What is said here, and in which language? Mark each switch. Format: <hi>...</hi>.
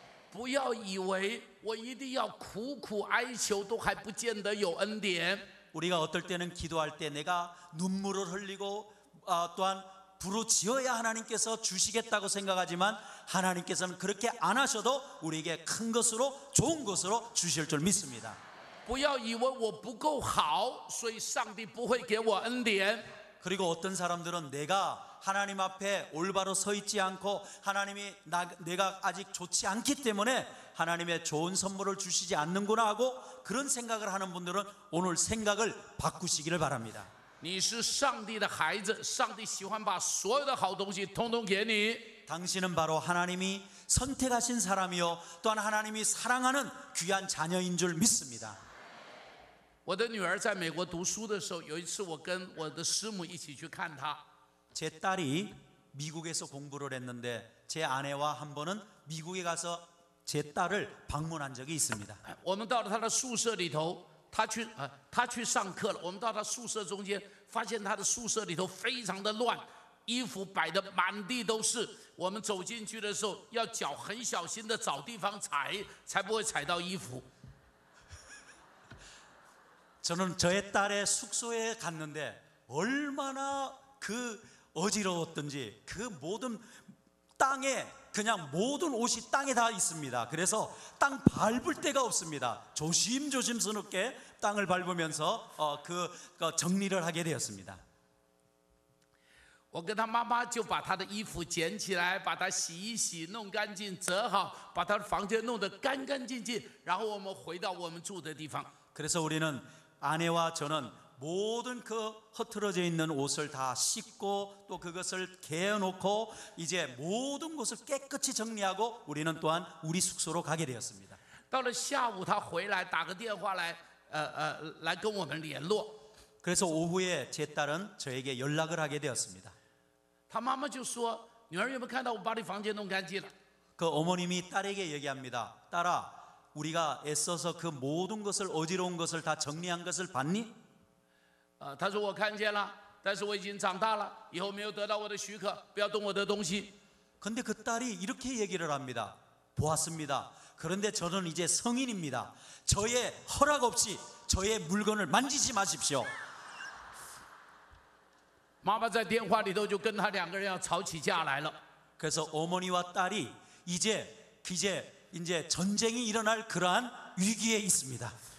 <zh>不要以为我一定要苦苦哀求都还不见得有恩典。</zh> <ko>우리가 어떨 때는 기도할 때 내가 눈물을 흘리고 또한 부르짖어야 하나님께서 주시겠다고 생각하지만 하나님께서는 그렇게 안 하셔도 우리에게 큰 것으로 좋은 것으로 주실 줄 믿습니다.</ko> <zh>不要以为我不够好，所以上帝不会给我恩典。</zh> <ko>그리고 어떤 사람들은 내가 하나님 앞에 올바로 서 있지 않고 하나님이 내가 아직 좋지 않기 때문에 하나님의 좋은 선물을 주시지 않는구나 하고 그런 생각을 하는 분들은 오늘 생각을 바꾸시기를 바랍니다.</ko> <zh>你是上帝的孩子，上帝喜欢把所有的好东西统统给你。</zh> <ko>당신은 바로 하나님이 선택하신 사람이요 또한 하나님이 사랑하는 귀한 자녀인 줄 믿습니다.</ko> <zh>我的女儿在美国读书的时候，有一次我跟我的师母一起去看她。</zh> <ko>제 딸이 미국에서 공부를 했는데 제 아내와 한 번은 미국에 가서 제 딸을 방문한 적이 있습니다.</ko> <zh>我们到了她的宿舍里头，她去上课了。我们到她宿舍中间，发现她的宿舍里头非常的乱，衣服摆得满地都是。我们走进去的时候，要脚很小心的找地方踩，才不会踩到衣服。</zh> <ko>저는 저의 딸의 숙소에 갔는데 얼마나 그 어지러웠던지 그 모든 땅에 그냥 모든 옷이 땅에 다 있습니다. 그래서 땅 밟을 데가 없습니다. 조심스럽게 땅을 밟으면서 정리를 하게 되었습니다.</ko> <zh>我跟她妈妈就把她的衣服捡起来，把它洗一洗，弄干净，折好，把她的房间弄得干干净净，然后我们回到我们住的地方。</zh> <ko>그래서 우리는 아내와 저는 모든 그 흐트러져 있는 옷을 다 씻고 또 그것을 개어놓고 이제 모든 것을 깨끗이 정리하고 우리는 또한 우리 숙소로 가게 되었습니다.</ko> <zh>到了下午，她回来打个电话来，来跟我们联络。</zh> <ko>그래서 오후에 제 딸은 저에게 연락을 하게 되었습니다.</ko> <zh>她妈妈就说：“女儿有没有看到我把你房间弄干净了？”</zh> <ko>그 어머님이 딸에게 얘기합니다. 딸아, 우리가 애써서 그 모든 것을 어지러운 것을 다 정리한 것을 봤니?</ko> <zh>她说：“我看见了，但是我已经长大了，以后没有得到我的许可，不要动我的东西。”</zh> <ko>근데 그 딸이 이렇게 얘기를 합니다. 보았습니다. 그런데 저는 이제 성인입니다. 저의 허락 없이 저의 물건을 만지지 마십시오.</ko> <zh>妈妈在电话里头就跟他2个人要吵起架来了。</zh> <ko>그래서 어머니와 딸이 이제 전쟁이 일어날 그러한 위기에 있습니다.</ko>